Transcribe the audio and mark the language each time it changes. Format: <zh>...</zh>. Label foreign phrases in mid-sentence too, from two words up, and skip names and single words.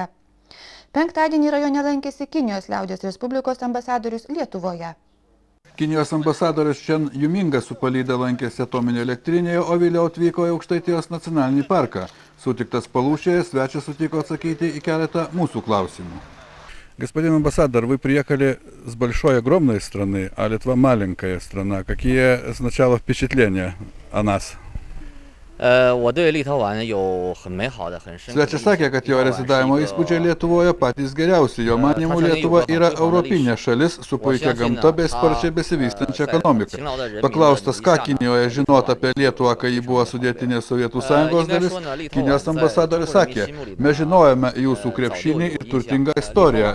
<lt>Penktadienį rajone lankėsi Kinijos liaudies Respublikos ambasadorius Lietuvoje. Kinijos ambasadorius Čen Jumingas su palyda lankėsi atominėje elektrinėje, o vėliau atvyko į Aukštaitijos nacionalinį parką. Sutiktas Palūšėje, svečias sutiko atsakyti į keletą mūsų klausimų.</lt> <ru>Господин амбассадор, вы приехали с большой, огромной страны, а Литва маленькая страна. Какие сначала впечатления о нас?</ru> <lt>Svečias sakė, kad jo rezidavimo įspūdžiai Lietuvoje patys geriausi. Jo manymu, Lietuva yra europinė šalis su puikia gamta bei sparčiai besivystančia ekonomika. Paklaustas, ką Kinijoje žinot apie Lietuvą, kai ji buvo sudėtinė Sovietų Sąjungos dalis, Kinijos ambasadorius sakė, mes žinojame jūsų krepšinį ir turtingą istoriją.</lt>